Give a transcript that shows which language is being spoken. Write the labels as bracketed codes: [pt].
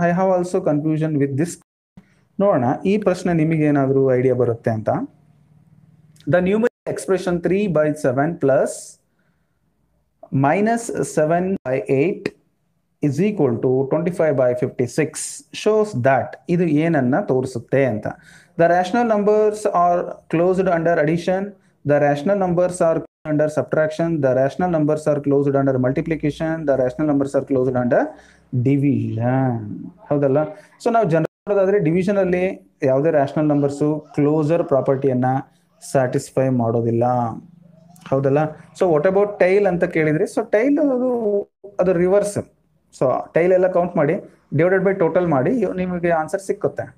[en] I have also confusion with this. [kn] ನೋಡೋಣ ಈ ಪ್ರಶ್ನೆ ನಿಮಗೆ ಏನಾದರೂ ಐಡಿಯಾ ಬರುತ್ತೆ ಅಂತ. [en] the numerical expression 3/7 plus -7/8 is equal to 25/56 shows that [kn] ಇದು ಏನನ್ನ ತೋರಿಸುತ್ತೆ ಅಂತ. [en] The rational numbers are closed under addition, the rational numbers are under subtraction, the rational numbers are closed under multiplication, the rational numbers are closed under division. [kn] ಹೌದಲ್ಲ? So ನಾವು general division ಅಲ್ಲಿ ಯಾವುದೇ rational numbers closer ಪ್ರಾಪರ್ಟಿಯನ್ನ satisfy ಮಾಡೋದಿಲ್ಲ, ಹೌದಲ್ಲ? So what about tail ಅಂತ ಕೇಳಿದ್ರಿ. So tail ಅದು reverse. So tail ಎಲ್ಲ ಕೌಂಟ್ ಮಾಡಿ ಡಿವೈಡೆಡ್ ಬೈ ಟೋಟಲ್ ಮಾಡಿ ನಿಮಗೆ ಆನ್ಸರ್ ಸಿಕ್ಕುತ್ತೆ.